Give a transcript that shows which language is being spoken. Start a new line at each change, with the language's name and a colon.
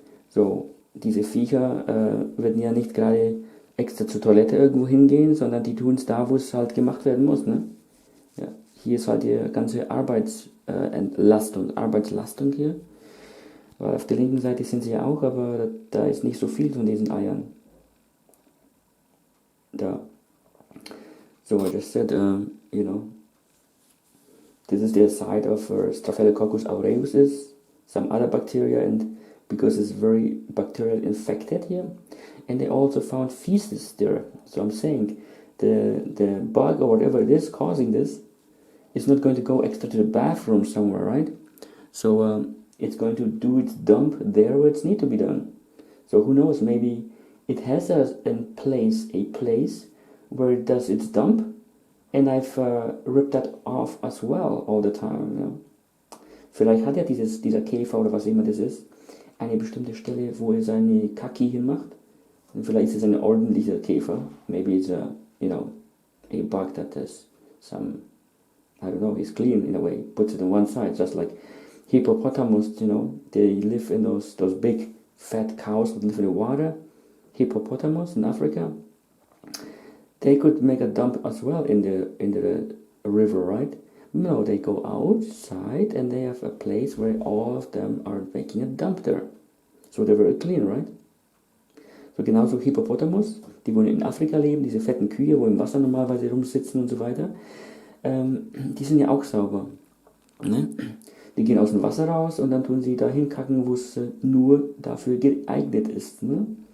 German: So, diese Viecher werden ja nicht gerade extra zur Toilette irgendwo hingehen, sondern die tun es da, wo es halt gemacht werden muss, ne? Ja, hier ist halt die ganze Arbeitslastung hier. Weil auf der linken Seite sind sie ja auch, aber da ist nicht so viel von diesen Eiern. Da.
English: So I just said, you know, this is the side of Staphylococcus aureus is some other bacteria, and because it's very bacterial infected here, and they also found feces there. So I'm saying the bug or whatever it is causing this is not going to go extra to the bathroom somewhere, right? So it's going to do its dump there where it's need to be done. So who knows, maybe it has a place where it does its dump, and I've ripped that off as well all the time, you know?
German: Vielleicht hat ja dieser Käfer oder was immer das ist, eine bestimmte Stelle, wo er seine Kaki hinmacht. Und vielleicht ist es ein ordentlicher Käfer.
English: Maybe it's a bug that has some, I don't know, he's clean in a way, puts it on one side, just like hippopotamus, you know, they live in those big fat cows that live in the water. Hippopotamus in Africa, they could make a dump as well in the river, right? No, they go outside and they have a place where all of them are making a dump there. So they're very clean, right?
German: So genauso Hippopotamus, die wollen in Afrika leben, diese fetten Kühe, wo im Wasser normalerweise rumsitzen und so weiter, die sind ja auch sauber. Ne? Die gehen aus dem Wasser raus und dann tun sie dahin kacken, wo es nur dafür geeignet ist. Ne?